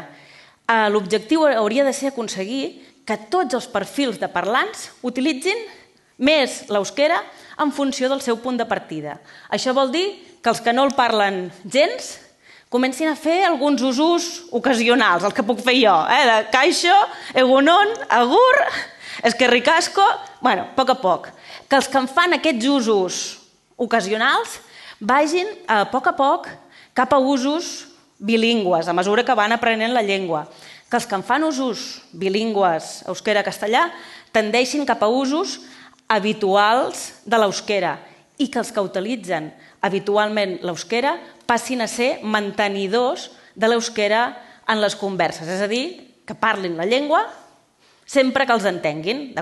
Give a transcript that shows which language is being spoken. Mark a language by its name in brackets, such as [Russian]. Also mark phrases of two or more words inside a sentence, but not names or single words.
[Catalan] L'objectiu hauria de ser aconseguir que tots els perfils de parlants utilitzin més l'euskera en funció del seu punt de partida. Això vol dir que els que no el parlen gens comencin a fer alguns usos ocasionals, el que puc fer jo, de caixo, [Basque] egunon, agur, eskerrik asko, bueno, [Catalan] a poc. Que els que en fan aquests usos ocasionals vagin a poc cap a usos bilingües, a mesura que van aprenent la llengua. Que els que en fan usos bilingües, euskera-castellà, tendeixin cap a usos habituals de l'euskera, i que els que utilitzen habitualment l'euskera passin a ser mantenidors de l'euskera en les converses, és a dir, que parlin la llengua sempre que els entenguin, d'acord?